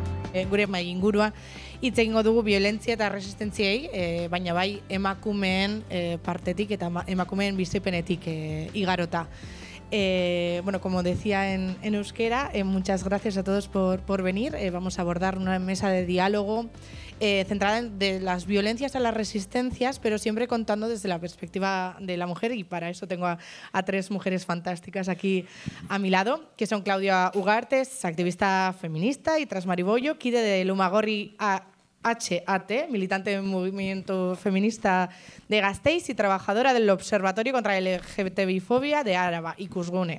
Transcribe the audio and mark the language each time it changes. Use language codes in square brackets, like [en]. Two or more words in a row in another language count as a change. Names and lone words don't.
[eu] gure mai ingurua, hitz egingo dugu violentzia eta resistentziei, baina bai emakumeen partetik eta emakumeen bizipenetik igarota. [es] Bueno, como decía en euskera, muchas gracias a todos por venir. Vamos a abordar una mesa de diálogo centrada en de las violencias a las resistencias, pero siempre contando desde la perspectiva de la mujer, y para eso tengo a tres mujeres fantásticas aquí a mi lado, que son Claudia Ugartes, activista feminista, y Tras Maribollo, kide de Lumagorri HAT, militante del movimiento feminista de Gasteiz y trabajadora del Observatorio contra la LGTBI-fobia de Áraba, Ikusgune.